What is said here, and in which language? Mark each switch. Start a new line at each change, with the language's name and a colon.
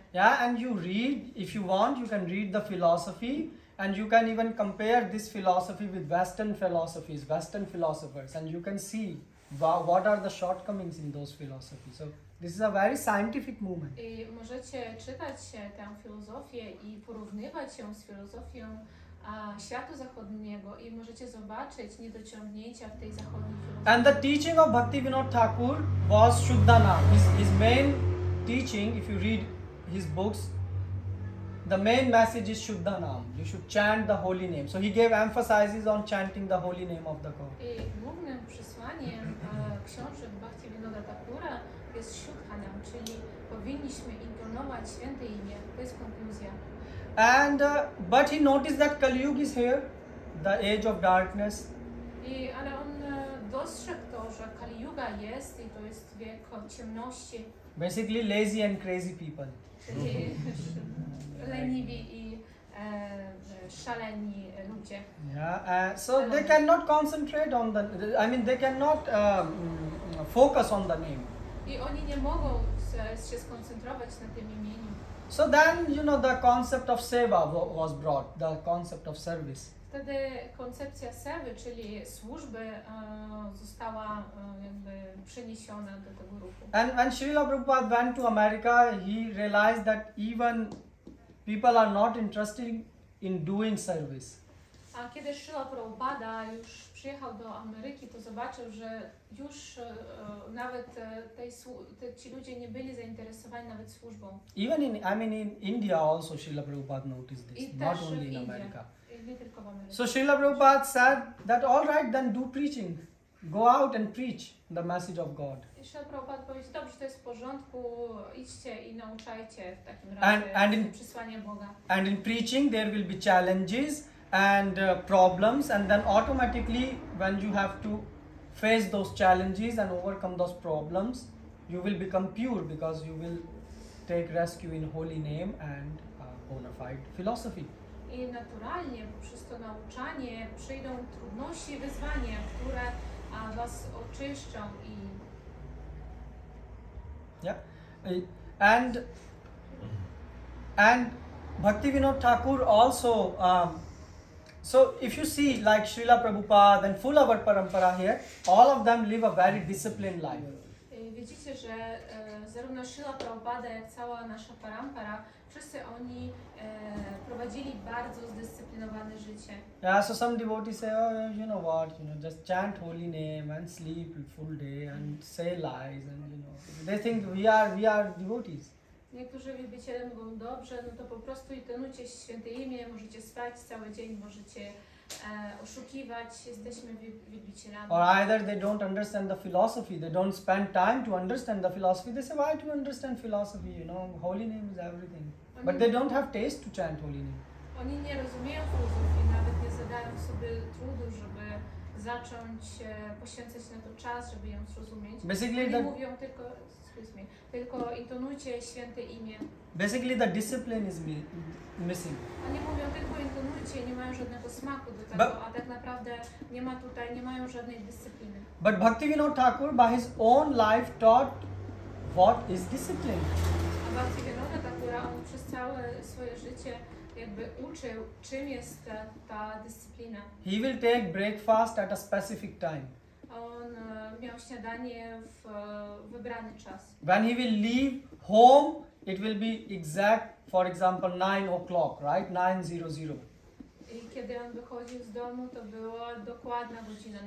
English: Yeah, and you read, if you want, you can read the philosophy and you can even compare this philosophy with Western philosophies, Western philosophers, and you can see what are the shortcomings in those philosophies. So this is a very scientific movement.
Polish: I możecie czytać tę filozofię i porównywać ją z filozofią światu zachodniego i możecie zobaczyć niedociągnięcia w tej zachodniej filozofii.
English: And the teaching of Bhaktivinoda Thakur was Shuddhana. His main teaching, if you read his books, the main message is Shuddhanam. You should chant the holy name. So he gave emphasis on chanting the holy name of the God.
Polish: I głównym przesłaniem książek Bhaktivinoda Thakura jest Shuddhanam, czyli powinniśmy intonować święte imię. To jest konkluzja.
English: And but he noticed that Kali Yuga is here, the age of darkness.
Polish: Ale on dostrzegł to, że Kali Yuga jest i to jest wiek ciemności.
English: Basically lazy and crazy people.
Polish: Czyli leniwi i szaleni ludzie.
English: Yeah, so they cannot concentrate on they cannot focus on the name.
Polish: I oni nie mogą się skoncentrować na tym imieniu.
English: So then, you know, the concept of seva was brought, the concept of service.
Polish: Wtedy koncepcja sewy, czyli służby, została jakby przeniesiona do tego ruchu.
English: And Srila Prabhupada went to America, he realized that even people are not interested in doing service.
Polish: A kiedy Srila Prabhupada już przyjechał do Ameryki, to zobaczył, że już nawet ci ludzie nie byli zainteresowani nawet służbą.
English: Even in India also Srila Prabhupada noticed this, not only in America.
Polish: Nie tylko w Ameryce.
English: So Srila Prabhupada said that all right, then do preaching. Go out and preach the message of God.
Polish: Jeszcze Prabhupada powiedział, dobrze, to jest w porządku, idźcie i nauczajcie w takim razie
English: and
Polish: przesłanie Boga.
English: And in preaching there will be challenges and problems, and then automatically when you have to face those challenges and overcome those problems, you will become pure because you will take rescue in holy name and bona fide philosophy.
Polish: I naturalnie poprzez to nauczanie przyjdą trudności i wyzwania, które was oczyszczą i
English: Yeah, and Bhaktivinoda Thakur also. So if you see like Srila Prabhupada and full our parampara here, all of them live a very disciplined life.
Polish: Widzicie, że zarówno Srila Prabhupada, jak cała nasza parampara, wszyscy oni prowadzili bardzo zdyscyplinowane życie.
English: Yeah, so some devotees say, oh, you know what, just chant holy name and sleep full day and say lies, and they think we are devotees.
Polish: Niektórzy wielbiciele mówią, dobrze, no to po prostu intonujcie święte imię, możecie spać cały dzień, możecie oszukiwać, jesteśmy wielbicielami.
English: Or either they don't understand the philosophy, they don't spend time to understand the philosophy. They say, why to understand philosophy? Holy name is everything. But they don't have taste to chant holy name.
Polish: Oni nie rozumieją filozofii, nawet nie zadają sobie trudu, żeby zacząć poświęcać na to czas, żeby ją zrozumieć. Oni mówią tylko intonujcie święte imię.
English: Basically the discipline is missing.
Polish: Oni mówią tylko intonujcie, nie mają żadnego smaku do tego, a tak naprawdę nie mają żadnej dyscypliny.
English: But Bhaktivinoda Thakur by his own life taught what is discipline.
Polish: A Bhaktivinoda Thakura, on przez całe swoje życie jakby uczył, czym jest ta dyscyplina.
English: He will take breakfast at a specific time.
Polish: On miał śniadanie w wybrany czas.
English: When he will leave home, it will be exact, for example, 9 o'clock, right? 9:00.
Polish: I kiedy on wychodził z domu, to była dokładna godzina.